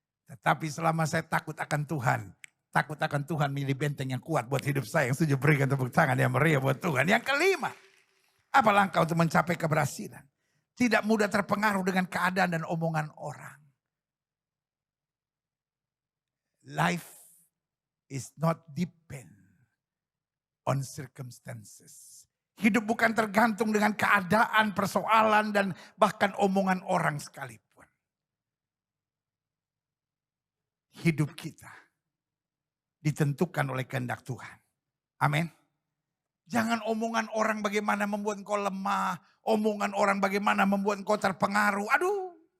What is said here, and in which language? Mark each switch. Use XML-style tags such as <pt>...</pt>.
<id>Tetapi selama saya takut akan Tuhan. Takut akan Tuhan milih benteng yang kuat buat hidup saya. Yang setuju berikan tepuk tangan yang meriah buat Tuhan. Yang kelima. Apa langkah untuk mencapai keberhasilan? Tidak mudah terpengaruh dengan keadaan dan omongan orang.</id> <en>Life is not depend on circumstances.</en> <id>Hidup bukan tergantung dengan keadaan, persoalan, dan bahkan omongan orang sekalipun. Hidup kita ditentukan oleh kehendak Tuhan. Amin. Jangan omongan orang bagaimana membuat engkau lemah. Omongan orang bagaimana membuat engkau terpengaruh. Aduh.</id>